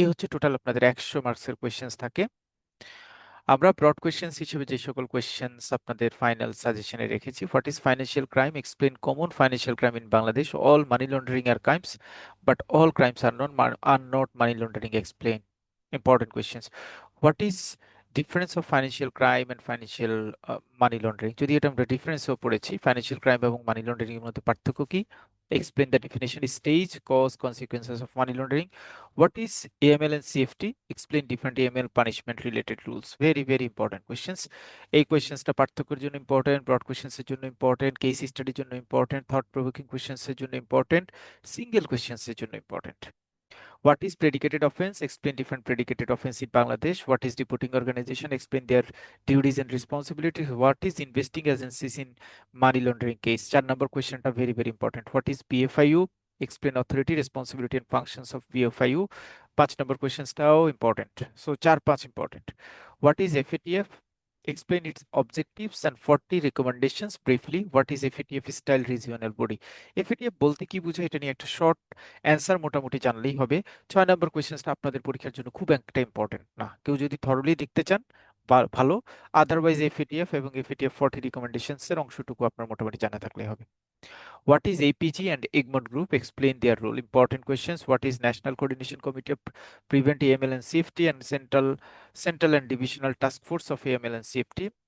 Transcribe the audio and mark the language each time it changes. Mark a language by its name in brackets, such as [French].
[Bangla] এই হচ্ছে টোটাল আপনাদের 100 মার্কসের কোয়েশ্চেন্স থাকে। আমরা ব্রড কোয়েশ্চেন্স হিসেবে যে সকল কোয়েশ্চেন্স আপনাদের ফাইনাল সাজেশনে রেখেছি: [English] What is financial crime, explain common financial crime in Bangladesh, all money laundering are crimes but all crimes are not money laundering, explain. Important questions: what is difference of financial crime and financial money laundering, [Bangla] যদি এটা আমরা ডিফারেন্সও পড়েছি, financial crime এবং money laundering এর মধ্যে পার্থক্য কি? [English] Explain the definition, stage, cause, consequences of money laundering. What is AML and CFT? Explain different AML punishment related rules. Very, very important questions. [Bangla] এই কোয়েশ্চেন্সটা পার্থক্যের জন্য ইম্পর্টেন্ট, ব্রড কোয়েশ্চেন্সের জন্য ইম্পর্টেন্ট, কেস স্টাডির জন্য ইম্পর্টেন্ট, থট প্রভোকিং কোয়েশ্চেন্সের জন্য important, single কোয়েশ্চেন্সের জন্য important. [English] What is predicated offense? Explain different predicated offense in Bangladesh. What is reporting organization? Explain their duties and responsibilities. What is investing agencies in money laundering case? 4 number question টা very very important. What is BFIU? Explain authority, responsibility and functions of BFIU. 5 number questions টাও important. So 4-5 important. What is FATF? Explain its objectives and 40 recommendations briefly. What is FATF style regional body? [Bangla] FATF বলতে কি বোঝায়, এটা নিয়ে একটা short answer মোটামুটি জানলেই হবে। 6 নম্বর কোয়েশ্চেনটা আপনাদের পরীক্ষার জন্য খুব একটা ইম্পর্টেন্ট না, কেউ যদি থরলি দেখতে চান ভালো, আদারওয়াইজ এফএটিএফ এবং এফএটিএফ 40 রিকমেন্ডেশনস এর অংশটুকু আপনার মোটামুটি জানা থাকলে হবে। [English] What is APG and Egmont group? Explain their role. Important questions: what is national coordination committee of prevent AML and safety and central and divisional task force of AML and safety?